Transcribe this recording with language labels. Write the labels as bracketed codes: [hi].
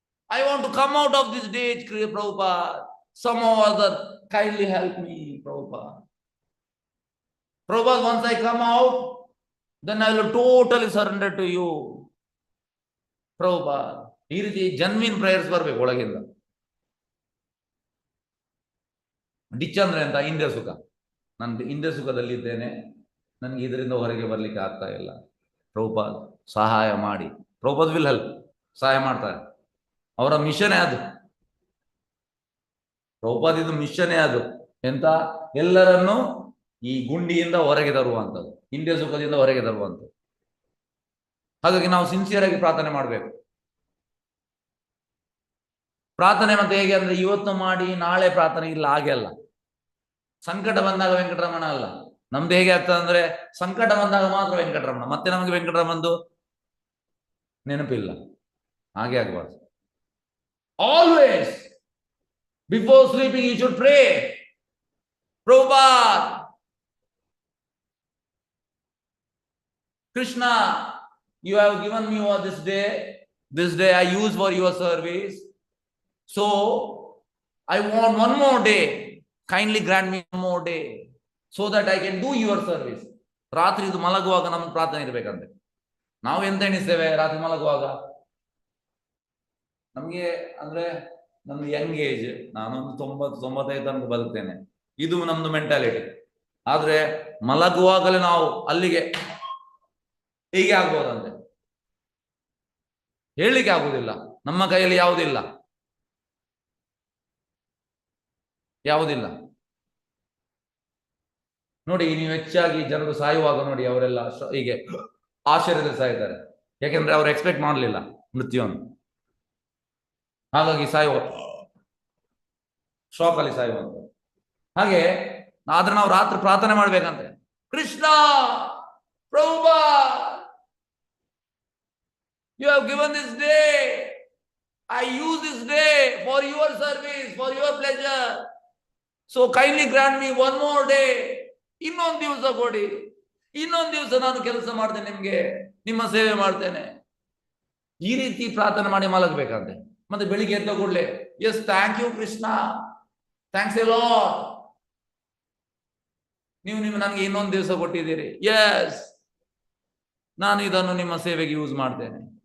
[en] I want to come out of this ditch, Prabhupada. Somehow or other, kindly help me, Prabhupada. Prabhupada, once I come out, then I will totally surrender to you. [kn] Prabhupada. ಈ ರೀತಿ genuine prayers ಬರ್ಬೇಕು ಒಳಗಿಂದ. Ditch ಅಂದ್ರೆ ಅಂತ ಇಂದ್ರಿಯ ಸುಖ. ನಾನು ಇಂದ್ರಿಯ ಸುಖದಲ್ಲಿ ಇದ್ದೇನೆ, ನನಗೆ ಇದರಿಂದ ಹೊರಗೆ ಬರ್ಲಿಕ್ಕೆ ಆಗ್ತಾ ಇಲ್ಲ, ಪ್ರಭುಪಾದ ಸಹಾಯ ಮಾಡಿ. ಪ್ರಭುಪಾದ [en] will help, [kn] ಸಹಾಯ ಮಾಡ್ತಾರೆ. ಅವರ ಮಿಷನೇ ಅದು. ಪ್ರಭುಪಾದ ಇದು ಮಿಷನೇ ಅದು. ಎಂತ? ಎಲ್ಲರನ್ನು ಈ ಗುಂಡಿಯಿಂದ ಹೊರಗೆ ತರುವಂಥದ್ದು, ಇಂದ್ರಿಯ ಸುಖದಿಂದ ಹೊರಗೆ ತರುವಂಥದ್ದು. ಹಾಗಾಗಿ ನಾವು ಸಿನ್ಸಿಯರ್ ಆಗಿ ಪ್ರಾರ್ಥನೆ ಮಾಡಬೇಕು. ಪ್ರಾರ್ಥನೆ ಮತ್ತೆ ಹೇಗೆ ಅಂದ್ರೆ, ಇವತ್ತು ಮಾಡಿ ನಾಳೆ ಪ್ರಾರ್ಥನೆ ಇಲ್ಲ, ಹಾಗೆ ಅಲ್ಲ. ಸಂಕಟ ಬಂದಾಗ ವೆಂಕಟರಮಣ ಅಲ್ಲ. ನಮ್ದು ಹೇಗೆ ಆಗ್ತದೆ ಅಂದ್ರೆ, ಸಂಕಟ ಬಂದಾಗ ಮಾತ್ರ ವೆಂಕಟರಮಣ, ಮತ್ತೆ ನಮಗೆ ವೆಂಕಟರಮಣದು ನೆನಪಿಲ್ಲ. ಹಾಗೆ ಆಗಬಾರ್ದು. [en] Always before sleeping you should pray, Prabhupada, Krishna, you have given me all this day I use for your service, so I want one more day, kindly grant me one more day so that I can do your service. [kn] ರಾತ್ರಿ ಇದು ಮಲಗುವಾಗ ನಮ್ಗೆ ಪ್ರಾರ್ಥನೆ ಇರ್ಬೇಕಂತೆ. ನಾವು ಎಂತ ಎಣಿಸ್ತೇವೆ ರಾತ್ರಿ ಮಲಗುವಾಗ? ನಮ್ಗೆ ಅಂದ್ರೆ ನಮ್ದು ಯಂಗ್ ಏಜ್, ನಾನೊಂದು 90-95 ತನಕ ಬದುಕ್ತೇನೆ, ಇದು ನಮ್ದು ಮೆಂಟಾಲಿಟಿ. ಆದ್ರೆ ಮಲಗುವಾಗಲೇ ನಾವು ಅಲ್ಲಿಗೆ ಹೀಗೆ ಆಗ್ಬೋದಂತೆ. ಹೇಳಲಿಕ್ಕೆ ಆಗುದಿಲ್ಲ, ನಮ್ಮ ಕೈಯಲ್ಲಿ ಯಾವುದಿಲ್ಲ. ನೋಡಿ, ನೀವು ಹೆಚ್ಚಾಗಿ ಜನರು ಸಾಯುವಾಗ ನೋಡಿ, ಅವರೆಲ್ಲ ಹೀಗೆ ಆಶ್ಚರ್ಯದಲ್ಲಿ ಸಾಯ್ತಾರೆ. ಯಾಕೆಂದ್ರೆ ಅವರು ಎಕ್ಸ್ಪೆಕ್ಟ್ ಮಾಡಲಿಲ್ಲ ಮೃತ್ಯುವನ್ನು. ಹಾಗಾಗಿ ಸಾಯುವ ಶಾಕ್ ಅಲ್ಲಿ ಸಾಯುವಂತ. ಹಾಗೆ ಆದ್ರೆ ನಾವು ರಾತ್ರಿ ಪ್ರಾರ್ಥನೆ ಮಾಡ್ಬೇಕಂತೆ, [en] Krishna, Prabhupada, you have given this day, I use this day for your service, for your pleasure, so kindly grant me one more day. [kn] ಇನ್ನೊಂದು ದಿವಸ ಕೊಡಿ, ಇನ್ನೊಂದು ದಿವಸ ನಾನು ಕೆಲಸ ಮಾಡ್ತೇನೆ, ನಿಮ್ಗೆ ನಿಮ್ಮ ಸೇವೆ ಮಾಡ್ತೇನೆ. ಈ ರೀತಿ ಪ್ರಾರ್ಥನೆ ಮಾಡಿ ಮಲಗಬೇಕಂತೆ. ಮತ್ತೆ ಬೆಳಿಗ್ಗೆ ಎದ್ದ ಕೂಡಲೇ, yes [en] thank you Krishna, thanks a lot, [kn] ನೀವು ನನಗೆ ಇನ್ನೊಂದು ದಿವಸ ಕೊಟ್ಟಿದ್ದೀರಿ, ಎಸ್ ನಾನು ಇದನ್ನು ನಿಮ್ಮ ಸೇವೆಗೆ ಯೂಸ್ ಮಾಡ್ತೇನೆ.